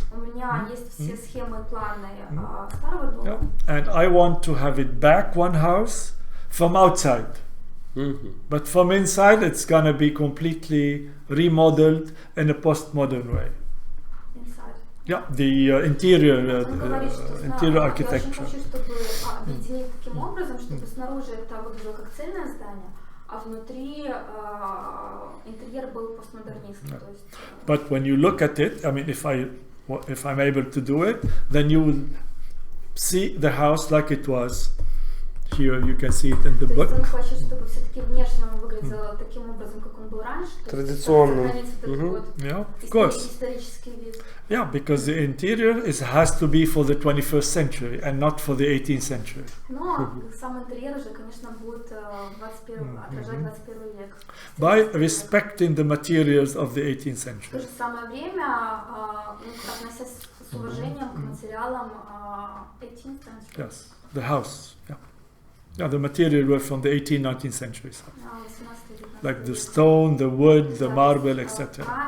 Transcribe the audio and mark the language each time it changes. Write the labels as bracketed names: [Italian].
[Russian] У меня есть все схемы и планы старого дома. [English] And I want to have it back one house from outside. But from inside it's gonna be completely remodeled in a postmodern way. Inside. Yeah, the interior architecture. [Russian] Я очень хочу, чтобы объединить таким образом, чтобы снаружи это выглядело как цельное здание, а внутри интерьер был постмодернистский. [English] But when you look at it, I mean, if I'm able to do it, then you will see the house like it was. Here you can see it in the book. [Russian] Он хочет, чтобы все-таки внешне он выглядел таким образом, как он был раньше. Традиционно. [English] Yeah, of course. [Russian] Исторический вид. [English] Yeah, because the interior has to be for the 21st century and not for the 18th century. [Russian] Но сам интерьер уже, конечно, будет отражать 21 век. [English] By respecting the materials of the 18th century. [Russian] В то же самое время, относясь с уважением к материалам [English] 18th century. Yes, the house. Yeah. Yeah, the material were from the 18th, 19th centuries. Like the stone, the wood, the marble, etc.